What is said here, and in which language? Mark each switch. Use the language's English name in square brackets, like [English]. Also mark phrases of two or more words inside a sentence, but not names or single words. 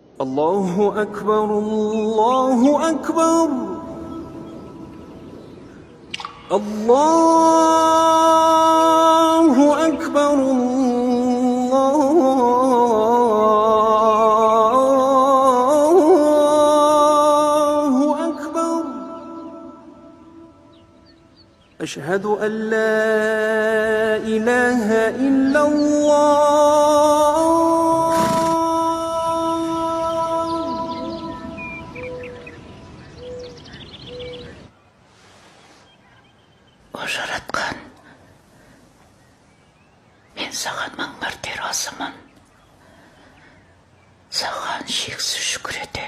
[Arabic] الله أكبر الله أكبر الله أكبر الله أكبر أشهد أن لا إله إلا الله [Kazakh] жаратқан, мен саған мың мәрте разымын. Саған шексіз шүкір етем.